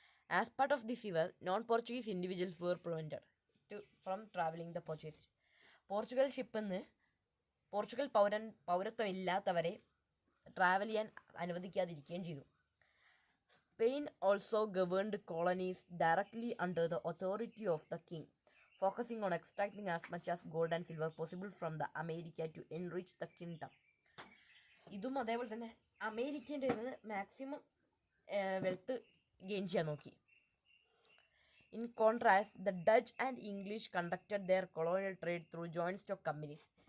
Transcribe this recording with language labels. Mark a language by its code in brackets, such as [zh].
[en] As part of this ഇവർ non Portuguese individuals were prevented from travelling the Portuguese. [ml] Portugal ഷിപ്പിൽ നിന്ന് Portugal പൗരത്വം ഇല്ലാത്തവരെ travel ചെയ്യാൻ അനുവദിക്കാതിരിക്കുകയും ചെയ്തു. [en] Spain also governed colonies directly under the authority of the king, focusing on extracting as much as gold and silver possible from the America to enrich the kingdom. [ml] ഇതും അതേപോലെ തന്നെ അമേരിക്കേൻ്റെ maximum wealth gain ചെയ്യാൻ നോക്കി. [en] In contrast, the Dutch and English conducted their colonial trade through joint stock companies.